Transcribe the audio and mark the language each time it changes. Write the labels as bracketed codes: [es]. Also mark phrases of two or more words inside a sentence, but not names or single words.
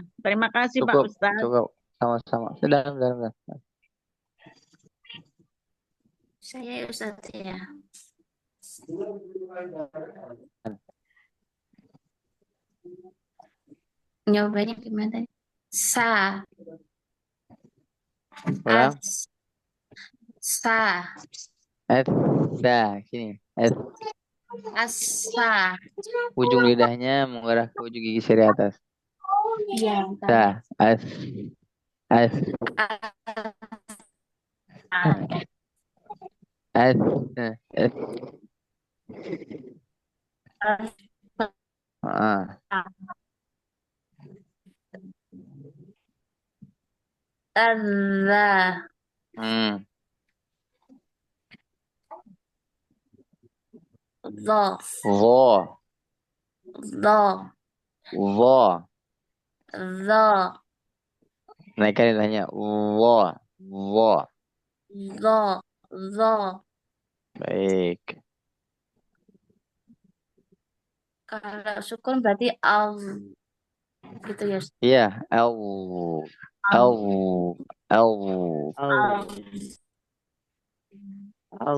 [id] Terima kasih Pak Cukup, Ustadz. cukup. Sama-sama. Sudah. Saya ya Ustaz ya. Jawabannya gimana? Sa, Ulang. as, sa, Dah, sini. asa. Ujung lidahnya mengarah ke ujung gigi seri atas. Iya. Dah, as. As. Nah, as. Ah. Allah. Hmm. Zo, Vo. zo, Vo. zo, Naikkan lidahnya. Vo. Vo. zo, zo. Baik. Kalau sukun berarti al gitu ya. Ustaz. Iya. L. L. L. Al. Al.